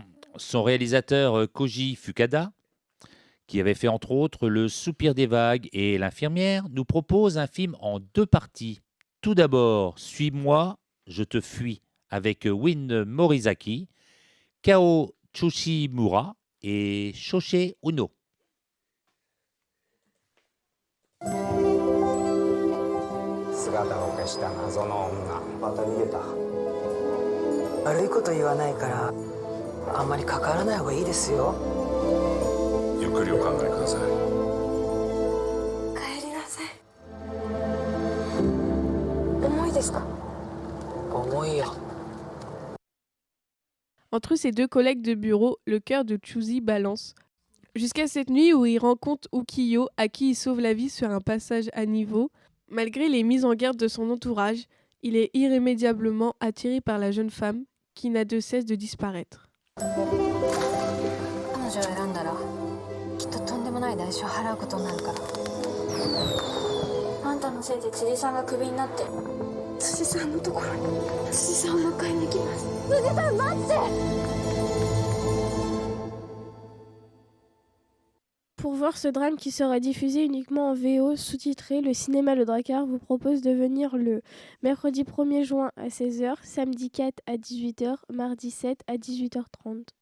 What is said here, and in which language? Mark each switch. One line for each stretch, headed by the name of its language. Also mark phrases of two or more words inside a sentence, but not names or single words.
French: Son réalisateur Koji Fukada, qui avait fait entre autres Le Soupir des vagues et L'Infirmière, nous propose un film en 2 parties. Tout d'abord, Suis-moi, je te fuis, avec Win Morizaki, Kao Tsushimura et Shoshie Uno.
Japanese: 姿を消した謎の女また逃げた悪いこと言わないからあんまり関わらない方がいいですよゆっくりお考えください帰りなさい重いですか重いよ
French: Entre ses 2 collègues de bureau, le cœur de Chuzi balance. Jusqu'à cette nuit où il rencontre Ukiyo, à qui il sauve la vie sur un passage à niveau. Malgré les mises en garde de son entourage, il est irrémédiablement attiré par la jeune femme qui n'a de cesse de disparaître.
Japanese: 彼女を選んだらきっととんでもない代償を払うことになるからあんたのせいで辻さんがクビになって辻さんのところに辻さんを迎えに行きます辻さん待って
French: Pour voir ce drame qui sera diffusé uniquement en VO sous-titré, le cinéma Le Drakkar vous propose de venir le mercredi 1er juin à 16h, samedi 4 à 18h, mardi 7 à 18h30.